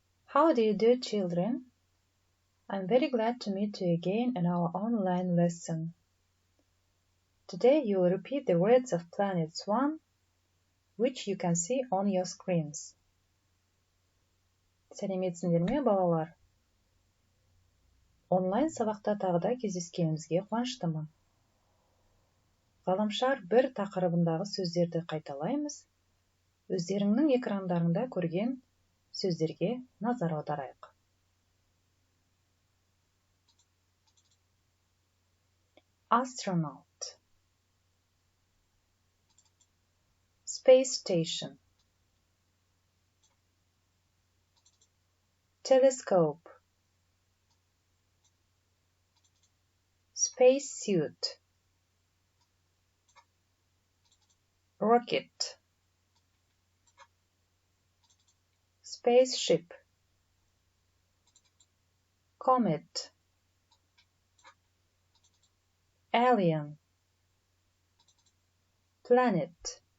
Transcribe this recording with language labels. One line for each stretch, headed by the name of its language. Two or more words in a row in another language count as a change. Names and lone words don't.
English: How do you do, children? I'm very glad to meet you again in our online lesson. Today you will repeat the words of Planets 1, which you can see on your screens.
Kazakh: Сәлеметсіңдер ме, балалар? Онлайн сабақта тағы кездескенімізге қуаныштымын. Ғаламшар 1 тақырыбындағы сөздерді қайталаймыз. Өздеріңнің экрандарында көрген сөздерге назар аударайық.
English: Astronaut, space station, telescope, space suit, rocket, spaceship, comet, alien, planet.